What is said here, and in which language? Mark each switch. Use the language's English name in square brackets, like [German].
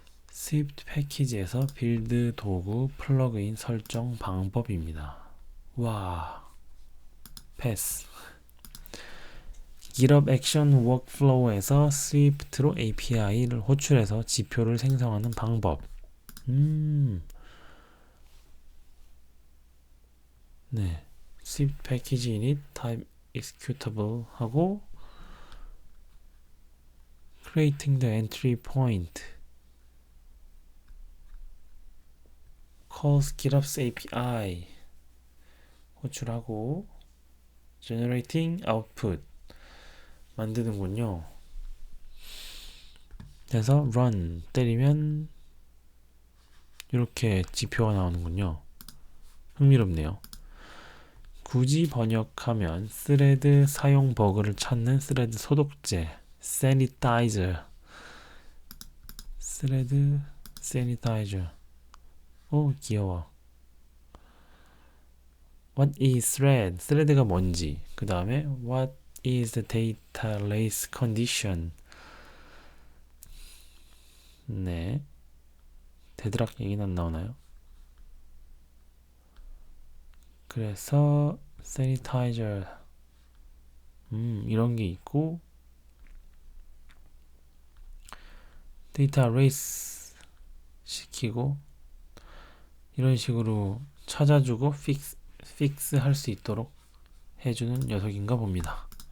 [Korean] 스위프트 패키지에서 빌드 도구 플러그인 설정 방법입니다. 와, 패스. GitHub 액션 워크플로우에서 스위프트로 API를 호출해서 지표를 생성하는 방법. 네, 스위프트 패키지 init type executable 하고 [English] creating the entry point. calls GitHub's API [Korean] 호출하고 [English] generating output [Korean] 만드는군요. 그래서 run 때리면 이렇게 지표가 나오는군요. 흥미롭네요. 굳이 번역하면 스레드 사용 버그를 찾는 스레드 소독제 sanitizer. 스레드 sanitizer. 오, 귀여워. [English] What is thread? [Korean] thread가 뭔지. 그 다음에 [English] what is the data race condition? [Korean] 네. 데드락 얘기는 안 나오나요? 그래서 sanitizer 이런 게 있고 데이터 레이스 시키고 이런 식으로 찾아주고 픽스 할 수 있도록 해주는 녀석인가 봅니다.